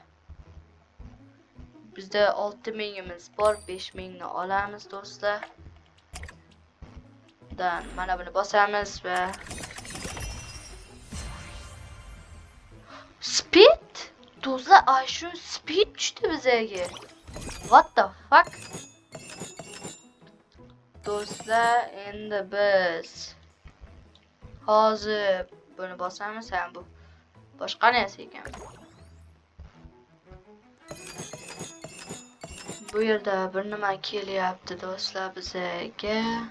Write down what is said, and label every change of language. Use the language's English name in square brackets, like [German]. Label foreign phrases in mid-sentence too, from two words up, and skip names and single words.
[Uzbek] Bizda 6000 imiz bor, 5000 ni olamiz do'stlar. Mana buni bosamiz va speed do'stlar, shu speed tushdi bizga. [English] What the fuck? [Uzbek] Do'stlar, endi biz hozir buni bosamiz. Ham bu boshqa narsa ekan. Bu yerda bir nima kelyapti do'stlar bizga.